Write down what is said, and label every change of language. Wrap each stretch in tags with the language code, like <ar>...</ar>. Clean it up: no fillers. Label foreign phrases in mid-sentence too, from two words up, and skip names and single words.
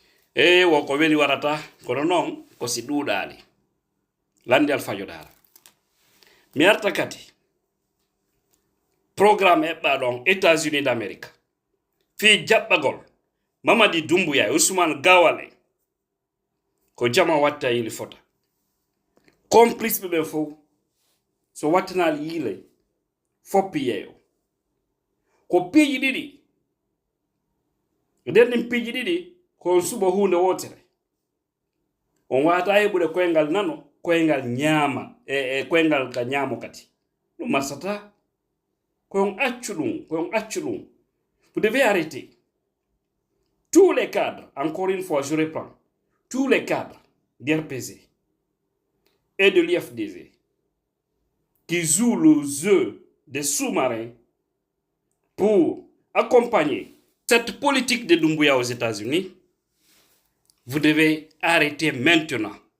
<ff>e wo ko weli warata kono non ko si duuɗaali landi alfajodara mi arta kadi programme eɓɓa ɗon États-Unis d'Amérique fi jaɓɓagol Mamadi Doumbouya e Ousmane Gawal en ko jama watta yili fota complice ɓe fof so wattanali yile foppi yeeyo ko piiji ɗiɗi nden ɗin piiji ɗiɗi ko suɓa hunde wotere on wata heɓude koyngal nano koyngal ñaama koyngal ka ñaamo kadi ɗum marsata koyon accu ɗum</ff> <fr>vous devez arrêter tous les cadres, encore une fois je reprends, tous les cadres d'RPZ et de l'IFDZ qui jouent le jeu des sous-marins pour accompagner cette politique de Doumbouya aux États-Unis, vous devez arrêter maintenant.</fr>